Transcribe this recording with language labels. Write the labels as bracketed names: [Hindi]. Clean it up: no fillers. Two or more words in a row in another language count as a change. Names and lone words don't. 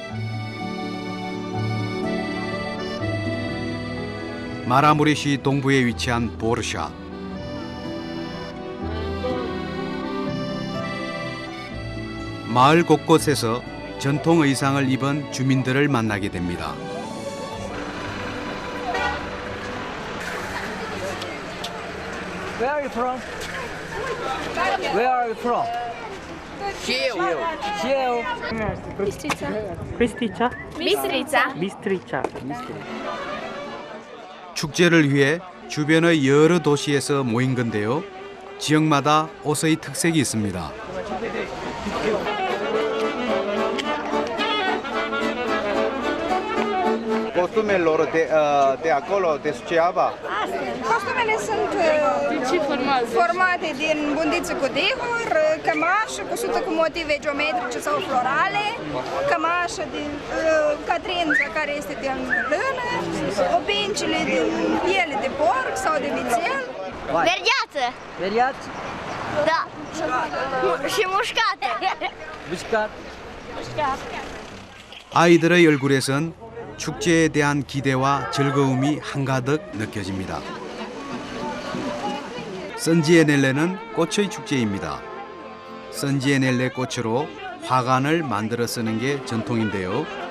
[Korean] 마라무레시 동부에 위치한 보르샤. 마을 곳곳에서 전통 의상을 입은 주민들을 만나게 됩니다. [English] Where are you from? Where are you from? Kiev. Bistrița. Bistrița. [Korean] 축제를 위해 주변의 여러 도시에서 모인 건데요. 지역마다 옷의 특색이 있습니다. [Romanian] Costumele lor de acolo, de Suceava? Costumele sunt formate din bundiță cu dihor, cămașă cusută cu motive geometrice sau florale, cămașă din catrință care este din lână, obincile din piele de porc sau de vițel. Verdeață. Verdeață? Da. Și mușcată. Mușcat. [Korean] 아이들의 얼굴에선 축제에 대한 기대와 즐거움이 한가득 느껴집니다. 선지에넬레는 꽃의 축제입니다. 선지에넬레 꽃으로 화관을 만들어 쓰는 게 전통인데요.